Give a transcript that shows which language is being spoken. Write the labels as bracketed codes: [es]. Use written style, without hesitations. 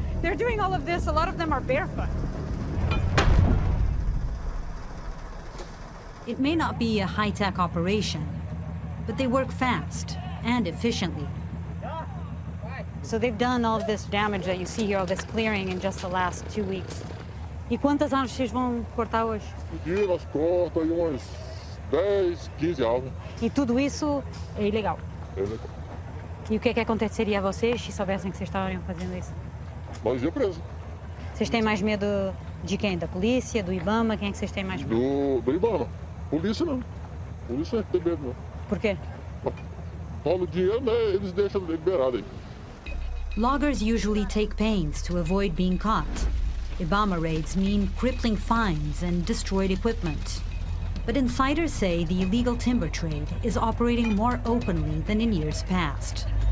[en] They're doing all of this, a lot of them are barefoot. It may not be a high-tech operation, but they work fast and efficiently. So they've done all of this damage that you see here, all this clearing in just the last 2 weeks. [pt] E quantas árvores vocês vão cortar hoje? Um dia nós cortamos aí umas 10, 15 árvores. E tudo isso é ilegal. É legal. E o que aconteceria a vocês se soubessem que vocês estariam fazendo isso? Nós ia preso. Vocês têm mais medo de quem? Da polícia, do IBAMA? Quem é que vocês têm mais medo? Do IBAMA. Polícia não. Polícia não tem medo não. Por quê? Rola o dinheiro, né? Eles deixam liberado aí. [en] Loggers usually take pains to avoid being caught. IBAMA raids mean crippling fines and destroyed equipment. But insiders say the illegal timber trade is operating more openly than in years past.